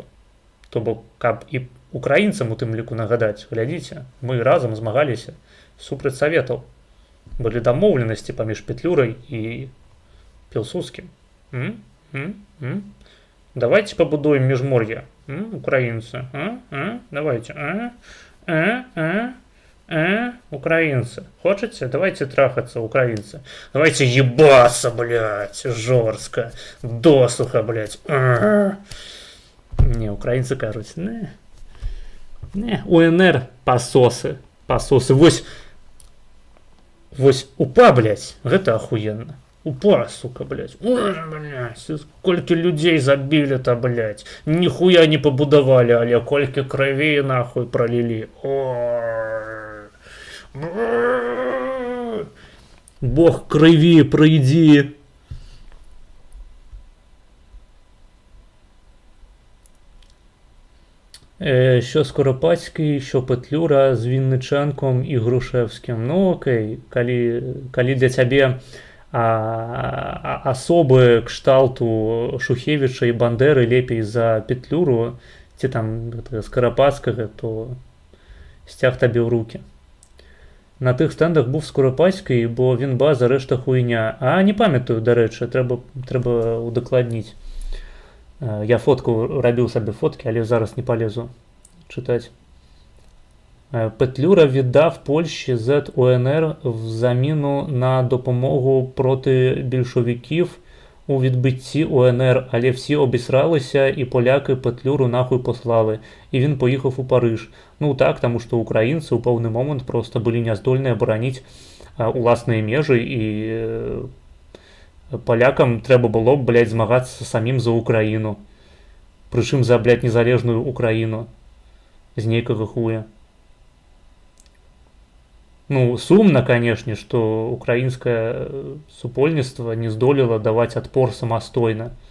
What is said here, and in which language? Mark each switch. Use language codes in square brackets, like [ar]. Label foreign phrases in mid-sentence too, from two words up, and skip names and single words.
[be] То бок, каб і украінцам у тым ліку нагадаць, глядзіце, мы разам змагаліся супраць саветаў. Былі дамоўленасці паміж Петлюрай і Пілсудскім. Давайте пабудуем міжмор'е, украінцы. [ru] Давайте. Украинцы. Хочете? Давайте трахаться, украинцы. Давайте ебаться, блядь, жорстко. Досуха, блядь. Не, украинцы кажуть, не. УНР пососы. Пососы. [be] Вось упа, блядь, гэта охуенно. [ru] Упа, сука, блядь. Ой, блядь, сколько людей забили-то, блядь. [uk] Нихуя не побудовали, але кольки крови нахуй пролили. [ru] Ой. Бог крови, пройди. [uk] Що Скоропадський, що Петлюра з Вінниченком і Грушевським. [be] Ну окей, калі для цябе асобы кшталту Шухевіча і Бандеры лепей за Петлюру ці там Скарападскага, то сцяг табе ў руки. [uk] На тых стендах був Скоропадський, бо він база, решта хуйня. А не пам'ятаю, до речі, треба удокладніць. [be] Я фотку рабіў сабе фотки, але зараз [ru] не полезу читать. [uk] Петлюра віддав Польщі ЗЕД УНР в заміну на допомогу проти більшовиків у відбитті УНР, але всі обісралися і поляки Петлюру нахуй послали, і він поїхав у Париж. Ну так, тому що українці у певний момент просто були не здольні оборонити уласныя межі, [be] і полякам трэба было, блядь, змагацца самім за Украіну. Прычым за, блядь, незалежную Украіну. З нейкага хуя. Ну, сумна, канешне, што украінскае супольніцтва не здолела даваць адпор самастойна.